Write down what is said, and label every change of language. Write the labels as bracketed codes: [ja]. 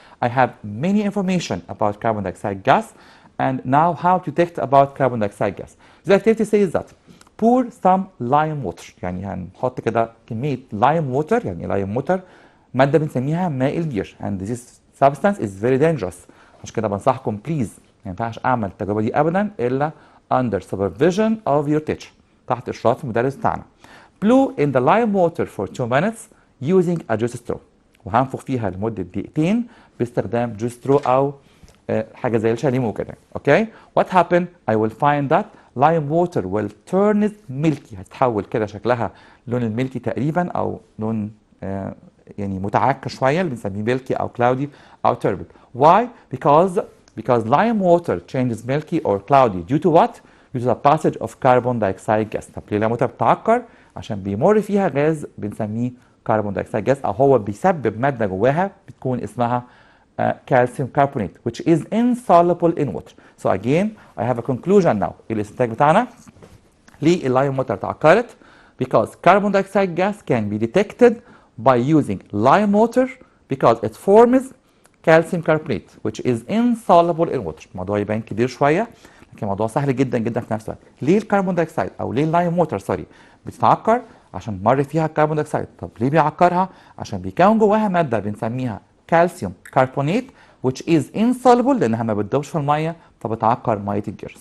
[en] I have many information about carbon dioxide gas and now how to detect about carbon dioxide gas. The activity says that pour some lime water. [ar] يعني هنحط كده كمية [en] lime water يعني lime water [ar] مادة بنسميها ماء البير [en] and this substance is very dangerous. [ar] عشان كده بنصحكم please ما ينفعش اعمل التجربة دي ابدا الا [en] under supervision of your teacher [ar] تحت اشراف المدرس بتاعنا. [en] Blow in the lime water for 2 minutes using a juice straw. [ar] وهنفخ فيها لمدة دقيقتين باستخدام juice straw او حاجة زي الشاليمو كده. [en] Okay? What happened? I will find that lime water will turn milky. [ar] هتتحول كده شكلها لون الملكي تقريبا او لون يعني متعكر شوية اللي بنسميه milky او cloudy او turbid. [en] Why? Because lime water changes milky or cloudy due to what? Due to the passage of carbon dioxide gas. [ar] طب ليه الليمون بتتعكر؟ عشان بيمر فيها غاز بنسميه كربون دايوكسيد جاز او هو بيسبب ماده جواها بتكون اسمها calcium carbonate [en] which is insoluble in water. So again I have a conclusion now. [ar] الاستنتاج بتاعنا ليه اللايم ووتر تعكرت؟ [en] Because carbon dioxide gas can be detected by using lime water because it forms calcium carbonate which is insoluble in water. [ar] الموضوع يبان كبير شويه لكن الموضوع سهل جدا جدا في نفس الوقت. ليه الكربون دايوكسيد او ليه اللايم ووتر بتتعكر؟ عشان مر فيها الكربون دايوكسيد. طب ليه بيعكرها؟ عشان بيكون جواها ماده بنسميها كالسيوم كربونات [en] which is insoluble [ar] لانها ما بتدوبش في الميه فبتعكر ميه الجير.